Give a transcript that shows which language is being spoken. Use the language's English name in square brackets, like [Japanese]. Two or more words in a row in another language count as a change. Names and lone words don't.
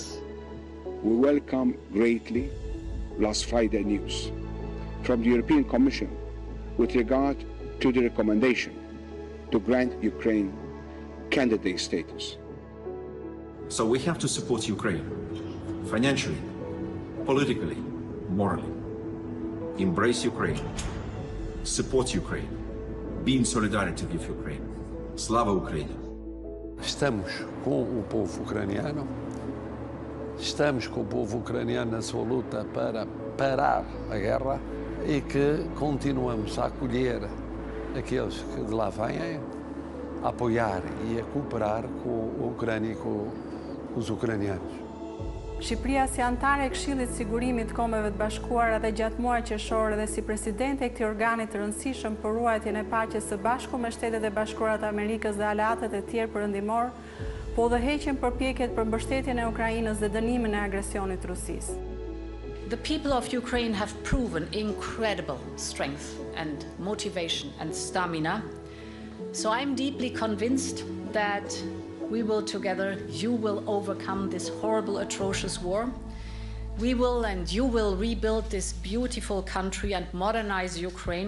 [English] We welcome greatly last Friday news from the European Commission with regard to the recommendation to grant Ukraine candidate status. So we have to support Ukraine financially, politically, morally. Embrace Ukraine, support Ukraine, be in solidarity with Ukraine. [Ukrainian] Слава Україні! [Portuguese] Estamos com o povo ucraniano. Estamos com o povo ucraniano na sua luta para parar a guerra e que continuamos a acolher aqueles que de lá vêm, a apoiar e a cooperar com a Ucrânia e com os ucranianos. [Albanian] Shqipëria si antare e Këshillit të Sigurimit të Kombeve të Bashkuara dhe gjatë muajit qershor dhe si presidente e këtij organi të rëndësishëm për ruajtjen e paqes së bashku me Shtetet e Bashkuara të Amerikës dhe aleatët e tjerë perëndimor, po udhëheqin përpjekjet për mbështetjen e Ukrainës dhe dënimin e agresionit të Rusisë. [English] The people of Ukraine have proven incredible strength and motivation and stamina. So I'm deeply convinced that we will together, you will overcome this horrible, atrocious war. We will and you will rebuild this beautiful country and modernize Ukraine.